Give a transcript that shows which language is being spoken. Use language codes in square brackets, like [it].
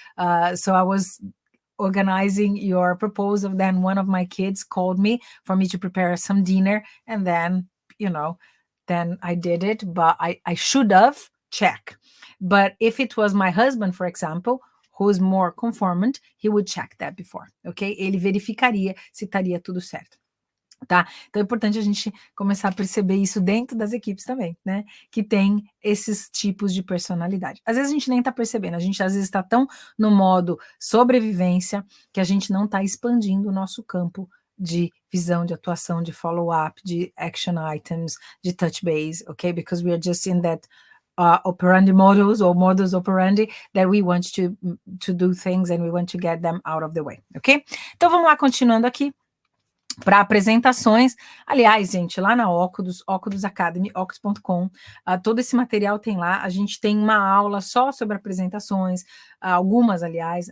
[en] So I was organizing your proposal. Then one of my kids called me for me to prepare some dinner. And then, then I did it. But I should have checked. But if it was my husband, for example, who's more conformant, he would check that before, ok? [pt] Ele verificaria se estaria tudo certo, tá? Então é importante a gente começar a perceber isso dentro das equipes também, né? Que tem esses tipos de personalidade. Às vezes a gente nem tá percebendo, a gente às vezes está tão no modo sobrevivência que a gente não tá expandindo o nosso campo de visão, de atuação, de follow-up, de action items, de touch base, ok? [en] Because we are just in that operandi models or modus operandi that we want to do things and we want to get them out of the way, ok? [pt] Então vamos lá, continuando aqui para apresentações. Aliás, gente, lá na Oculus Academy, oculus.com, todo esse material tem lá. A gente tem uma aula só sobre apresentações, algumas, aliás.